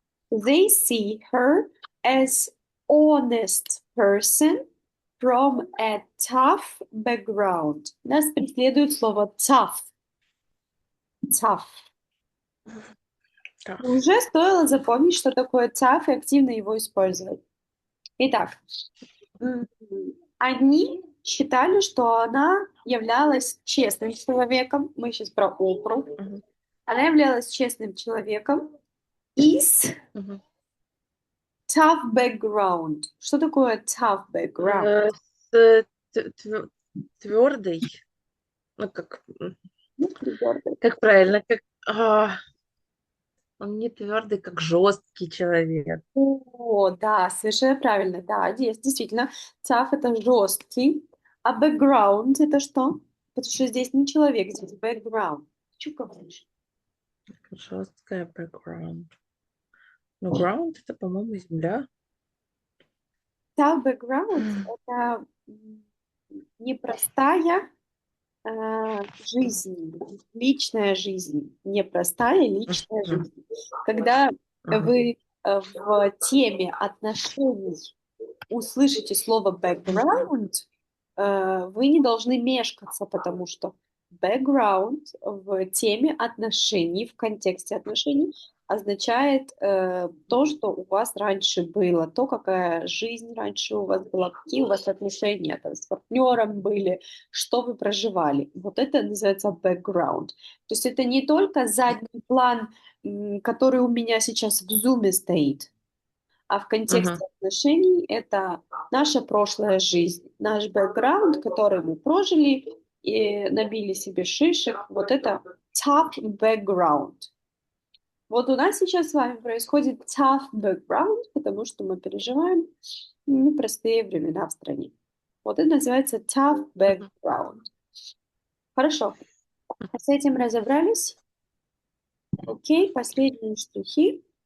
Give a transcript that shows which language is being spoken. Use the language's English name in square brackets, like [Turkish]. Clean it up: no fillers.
[English] They see her as honest person from a tough background. [Russian] Нас преследует слово tough. [English] Tough. [Russian] Уже стоило запомнить, что такое tough, и активно его использовать. Итак, одни считали, что она являлась честным человеком. Мы сейчас про Опру. Она являлась честным человеком из tough background. Что такое tough background? Твердый. Ну, как Твердый. правильно, он не твердый, как жесткий человек. О, да, совершенно правильно. Да, здесь действительно tough это жесткий, а background это что? Потому что здесь не человек, здесь background. Что говоришь? Жесткая background. Ну, ground это, по-моему, земля. Tough background это непростая жизнь, личная жизнь, непростая личная жизнь. Когда вы в теме отношений услышите слово background, вы не должны мешкаться, потому что background в теме отношений, в контексте отношений означает то, что у вас раньше было, то, какая жизнь раньше у вас была, какие у вас отношения там, с партнером были, что вы проживали. Вот это называется background. То есть это не только задний план, который у меня сейчас в зуме стоит, а в контексте отношений это наша прошлая жизнь, наш бэкграунд, который мы прожили и набили себе шишек. Вот это tough background. Вот у нас сейчас с вами происходит tough background, потому что мы переживаем непростые времена в стране. Вот это называется tough background. Хорошо. С этим разобрались? Окей, последние стихи.